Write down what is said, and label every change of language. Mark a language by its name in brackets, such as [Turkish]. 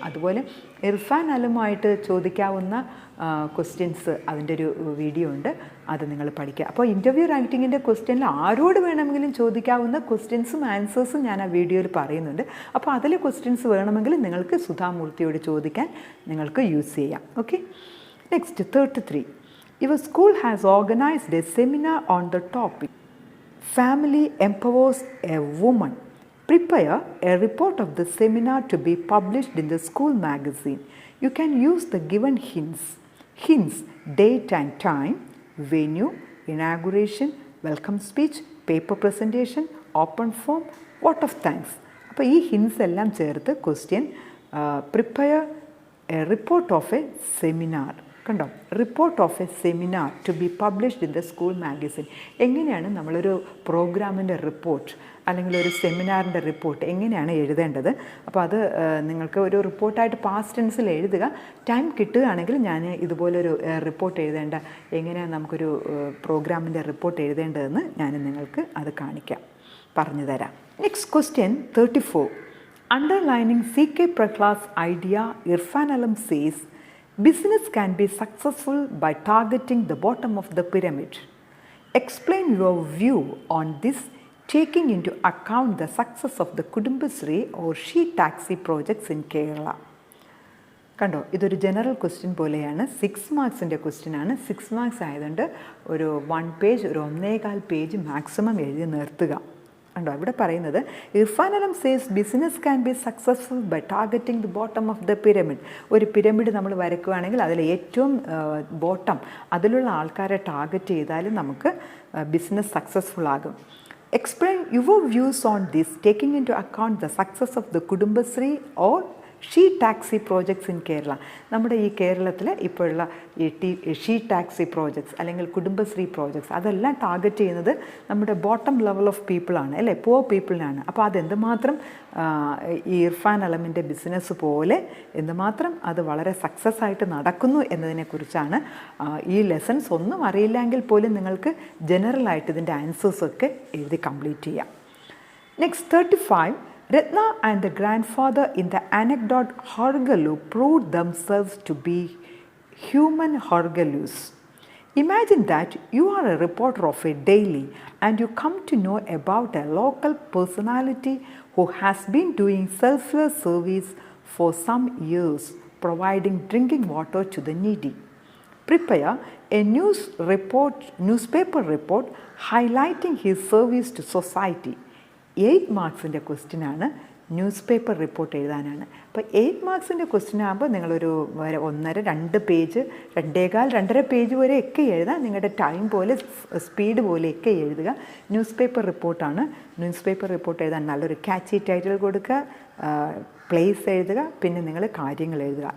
[Malayalam] അതുപോലെ ഇർഫാൻ അലുമായിട്ട് ചോദിക്കാവുന്ന ക്വസ്റ്റ്യൻസ്, അതിൻ്റെ ഒരു വീഡിയോ ഉണ്ട്, അത് നിങ്ങൾ പഠിക്കുക. അപ്പോൾ ഇൻ്റർവ്യൂ റൈറ്റിങ്ങിൻ്റെ ക്വസ്റ്റ്യനിൽ ആരോട് വേണമെങ്കിലും ചോദിക്കാവുന്ന ക്വസ്റ്റ്യൻസും ആൻസേഴ്സും ഞാൻ ആ വീഡിയോയിൽ പറയുന്നുണ്ട്. അപ്പോൾ അതിൽ ക്വസ്റ്റ്യൻസ് വേണമെങ്കിൽ നിങ്ങൾക്ക് സുധാമൂർത്തിയോട് ചോദിക്കാൻ നിങ്ങൾക്ക് യൂസ് ചെയ്യാം. [English] Okay. Next 33. Your school has organized a seminar on the topic Family Empowers a Woman. Prepare a report of the seminar to be published in the school magazine. You can use the given hints, date and time, venue, inauguration, welcome speech, paper presentation, open form, vote of thanks. [Malayalam] അപ്പോൾ ഈ hints എല്ലാം ചേർത്ത് [English] Question prepare a report of a seminar. കണ്ടോ, report of a seminar to be published in the school magazine. [Malayalam] എങ്ങനെയാണ് നമ്മളൊരു പ്രോഗ്രാമിൻ്റെ report അല്ലെങ്കിൽ ഒരു സെമിനാറിൻ്റെ റിപ്പോർട്ട് എങ്ങനെയാണ് എഴുതേണ്ടത്? അപ്പോൾ അത് നിങ്ങൾക്ക് ഒരു റിപ്പോർട്ടായിട്ട് പാസ്റ്റ് ടെൻസിൽ എഴുതുക. ടൈം കിട്ടുകയാണെങ്കിൽ ഞാൻ ഇതുപോലൊരു റിപ്പോർട്ട് എഴുതേണ്ട, എങ്ങനെയാണ് നമുക്കൊരു പ്രോഗ്രാമിൻ്റെ റിപ്പോർട്ട് എഴുതേണ്ടതെന്ന് ഞാൻ നിങ്ങൾക്ക് അത് കാണിക്കാം, പറഞ്ഞു തരാം. [English] Next question 34. Underlining C.K. Prahla's idea, Irfan Alam says, business can be successful by targeting the bottom of the pyramid. Explain your view on this, taking into account the success of the Kudumbashree or She Taxi projects in Kerala. [Malayalam] കണ്ടോ, ഇതൊരു general question പോലെയാണ്. 6 മാർക്സിൻ്റെ ക്വസ്റ്റ്യനാണ്. 6 marks ആയതുകൊണ്ട് ഒരു 1 page, ഒരു 1.25 page maximum എഴുതി നിർത്തുക. കണ്ടോ, ഇവിടെ പറയുന്നത് [English] Irfan Alam says business can be successful by targeting the bottom of the pyramid. [Malayalam] ഒരു പിരമിഡ് നമ്മൾ വരയ്ക്കുകയാണെങ്കിൽ അതിൽ ഏറ്റവും ബോട്ടം, അതിലുള്ള ആൾക്കാരെ ടാർഗറ്റ് ചെയ്താൽ നമുക്ക് ബിസിനസ് സക്സസ്ഫുൾ ആകും. [English] Explain your views on this, taking into account the success of the Kudumbashree or she taxi projects in Kerala. [Malayalam] നമ്മുടെ ഈ കേരളത്തിൽ ഇപ്പോഴുള്ള ഈ ഷീ ടാക്സി പ്രോജക്ട്സ് അല്ലെങ്കിൽ കുടുംബശ്രീ പ്രോജക്ട്സ് അതെല്ലാം ടാർഗറ്റ് ചെയ്യുന്നത് നമ്മുടെ ബോട്ടം ലെവൽ ഓഫ് പീപ്പിളാണ്, അല്ലേ, പുവർ പീപ്പിളിനാണ്. അപ്പോൾ അതെന്തുമാത്രം ഈ ഇർഫാൻ അലമിൻ്റെ ബിസിനസ് പോലെ എന്തുമാത്രം അത് വളരെ സക്സസ് ആയിട്ട് നടക്കുന്നു എന്നതിനെക്കുറിച്ചാണ് ഈ ലെസൺസ്. ഒന്നും അറിയില്ലെങ്കിൽ പോലും നിങ്ങൾക്ക് ജനറലായിട്ട് ഇതിൻ്റെ ആൻസേഴ്സൊക്കെ എഴുതി കംപ്ലീറ്റ് ചെയ്യാം. [English] Next 35. Ratna and the grandfather in the anecdote Horgalu proved themselves to be human Horgalus. Imagine that you are a reporter of a daily and you come to know about a local personality who has been doing selfless service for some years, providing drinking water to the needy. Prepare a newspaper report highlighting his service to society. [Malayalam] 8 മാർക്സിൻ്റെ ക്വസ്റ്റ്യനാണ്, news paper report എഴുതാനാണ്. അപ്പോൾ 8 മാർക്സിൻ്റെ question ആകുമ്പോൾ നിങ്ങളൊരു 1.5-2 page, 2.25-2.5 page വരെയൊക്കെ എഴുതാം. നിങ്ങളുടെ time പോലെ speed പോലെയൊക്കെ എഴുതുക. ന്യൂസ് പേപ്പർ റിപ്പോർട്ടാണ്. ന്യൂസ് പേപ്പർ റിപ്പോർട്ട് എഴുതാൻ നല്ലൊരു ക്യാച്ചി ടൈറ്റിൽ കൊടുക്കുക, പ്ലേസ് എഴുതുക, പിന്നെ നിങ്ങൾ കാര്യങ്ങൾ എഴുതുക.